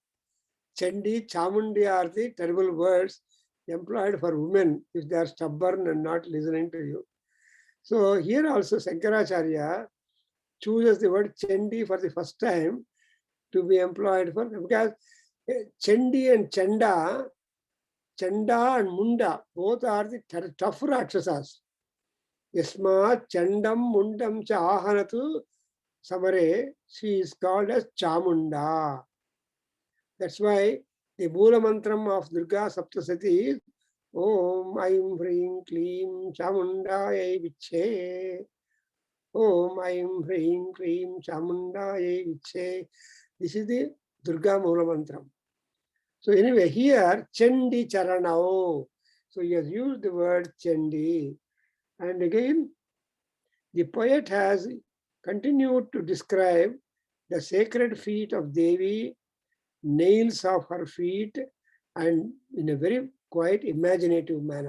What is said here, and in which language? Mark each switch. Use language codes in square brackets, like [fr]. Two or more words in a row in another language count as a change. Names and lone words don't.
[en] Chandi, Chamundi are the terrible words employed for women if they are stubborn and not listening to you. So here also Shankaracharya chooses the word Chandi for the first time to be employed for, because Chandi and Chanda and Munda, both are the tough Rakshasas. [sa] यस्मा चण्डं मुण्डं च अहनतु समरे, [en] she is called as Chamunda. [sa] That's why the Moola Mantram of Durga Saptasati is ॐ ऐं ह्रीं क्लीं चामुण्डायै विच्चे. ॐ ऐं ह्रीं क्लीं चामुण्डायै विच्चे. [en] This is the Durga Moola Mantram. So anyway, here [sa] चण्डी चरणौ. [en] So he has used the word Chandi. And again, the poet has continued to describe the sacred feet of Devi, nails of her feet, and in a very quite imaginative manner.